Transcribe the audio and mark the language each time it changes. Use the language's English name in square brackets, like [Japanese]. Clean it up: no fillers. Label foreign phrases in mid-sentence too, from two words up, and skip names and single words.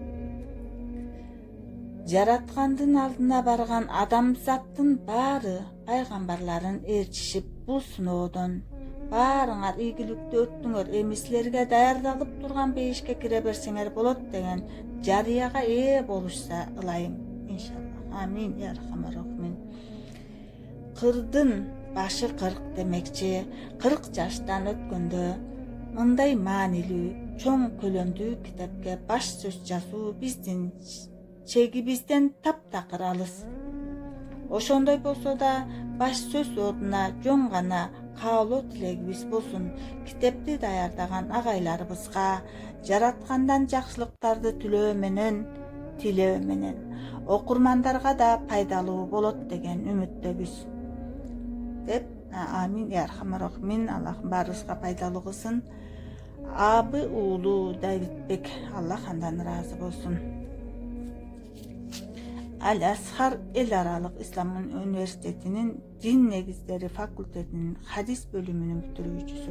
[Kyrgyz] Жараткандын алдына барган адамзаттын баары пайгамбарларын ээрчишип, бул сыноодон баарыңар ийгиликтүү өттүңөр, эми силерге даярдалып турган бейишке кире берсеңер болот деген жарыяга ээ болушса ылайым. [Arabic] إن شاء الله. آمين. يا أرحم الراحمين. [Kyrgyz] Кырдын башы 40 демекчи, 40 жаштан өткөндө мындай маанилүү, чоң көлөмдүү китепке баш сөз жазуу биздин чегибизден таптакыр алыс. Ошондой болсо да баш сөз ордуна жөн гана каалоо тилегибиз болсун. Китепти даярдаган агайларыбызга жараткандан жакшылыктарды тилөө менен окурмандарга да пайдалуу болот деген үмүттөбүз. [Arabic] Деп آمين. يا أرحم الراحمين. [Kyrgyz] Аллахым баарыбызга пайдалуу кылсын. Абы уулу Давидбек, Аллах андан ыраазы болсун. Ал-Азхар эл аралык Ислам университетинин дин негиздери факультетинин хадис бөлүмүнүн бүтүрүүчүсү.